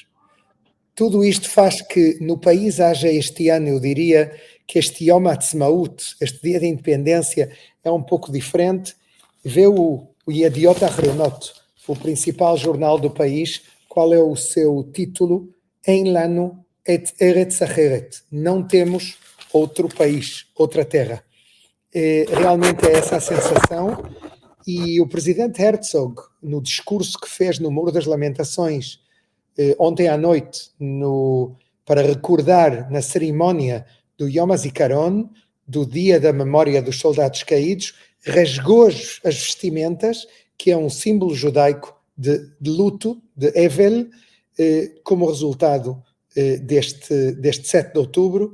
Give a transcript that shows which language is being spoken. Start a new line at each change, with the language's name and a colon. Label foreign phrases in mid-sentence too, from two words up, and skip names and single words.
Portuguese: Tudo isto faz que no país haja este ano, eu diria que este Yom Ha'atzmaut, este dia da independência, é um pouco diferente. Vê o Yediot Ahronot, o principal jornal do país, qual é o seu título?
Hebrew: אין לנו את ארץ אחרת.
Portuguese: Não temos outro país, outra terra. Realmente é essa a sensação. E o presidente Herzog, no discurso que fez no Muro das Lamentações, ontem à noite, para recordar na cerimónia do Yom HaZikaron, do dia da memória dos soldados caídos, rasgou as vestimentas, que é um símbolo judaico de luto, de Evel, como resultado deste 7 de outubro.